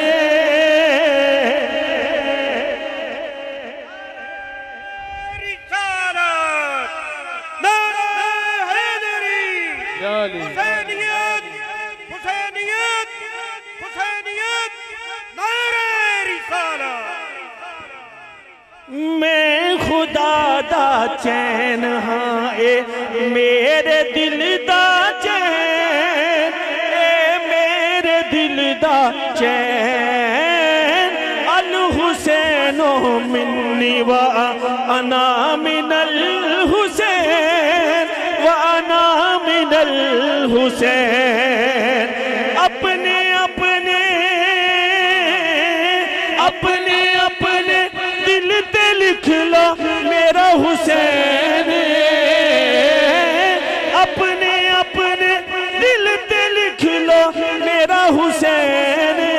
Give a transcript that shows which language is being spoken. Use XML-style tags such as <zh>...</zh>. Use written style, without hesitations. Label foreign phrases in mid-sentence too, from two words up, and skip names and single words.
<pa>حسینیت حسینیت حسینیت نعرہ رسالت. میں خدا دا چین ہاں اے میرے دل دا چین، اے میرے دل دا چین.</pa> <ar>الحسين مني وأنا من الحسين، وأنا من الحسين.</ar> <pa>اپنے اپنے اپنے اپنے دل تے لکھ لو میرا حسین، اپنے اپنے دل تے لکھ لو میرا حسین.</pa>